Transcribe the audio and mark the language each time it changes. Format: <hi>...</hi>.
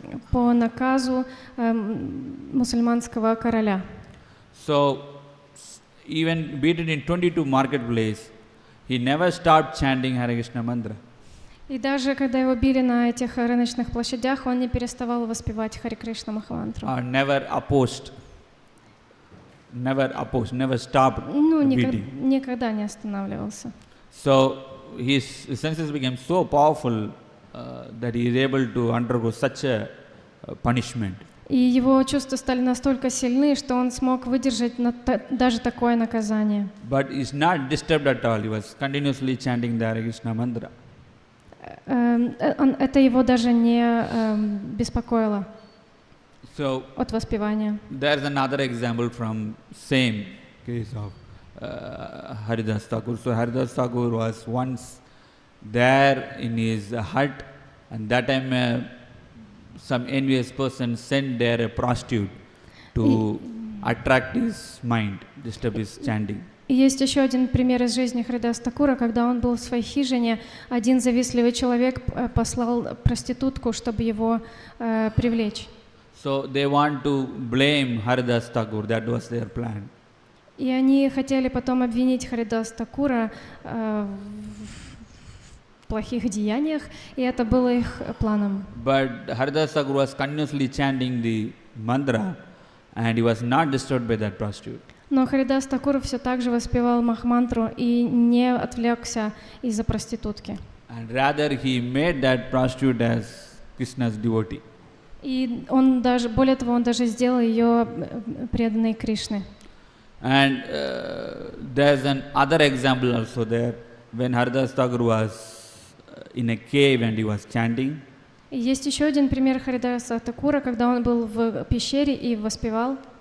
<ru>По наказу мусульманского короля.</ru> <en>So even beaten in 22 marketplaces, he never stopped chanting Hare Krishna mantra.</en> <ru>И даже когда его били на этих рыночных площадях, он не переставал воспевать Харе Кришна Махамантру.</ru> <en>Never opposed, never stopped beating.</en> <ru>Никогда не останавливался.</ru> <en>So his senses became so powerful that he is able to undergo such a punishment.</en> <ru>И его чувства стали настолько сильны, что он смог выдержать даже такое наказание.</ru> <en>But he is not disturbed at all. He was continuously chanting the Hare Krishna mantra.</en> <ru>Это его даже не беспокоило от воспевания.</ru> <en>There is another example from same case of Haridas Thakur. So Haridas Thakur was once there in his hut, and that time some envious person sent there a prostitute to attract his mind, disturb his chanting.</en> <ru>И есть еще один пример из жизни Харидаса Такура, когда он был в своей хижине, один завистливый человек послал проститутку, чтобы его привлечь.</ru> <en>So they want to blame Haridas Thakur, that was their plan.</en> <ru>И они хотели потом обвинить Харидаса Такура в плохих деяниях, и это было их планом.</ru> <en>But Haridas Thakur was continuously chanting the mantra, and he was not disturbed by that prostitute.</en> <ru>Но Харидас Такур все так же воспевал Махамантру и не отвлекся из-за проститутки.</ru> <en>And rather he made that prostitute as Krishna's devotee.</en> <ru>И он даже, более того, он даже сделал ее преданной Кришне.</ru> <en>And there's another example also there, when Haridas Thakur was in a cave and he was chanting.</en> <ru>И есть еще один пример Харидаса Такура, когда он был в пещере и воспевал.</ru>